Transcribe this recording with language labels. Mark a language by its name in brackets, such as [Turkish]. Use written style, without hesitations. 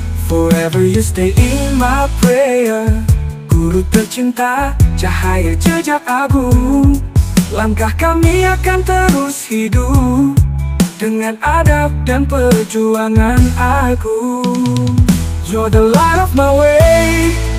[English] Forever you stay in my prayer. [Malay] Guru tercinta, cahaya jejak agung. Langkah kami akan terus hidup dengan adab dan perjuangan agung. [English] You're the light of my way.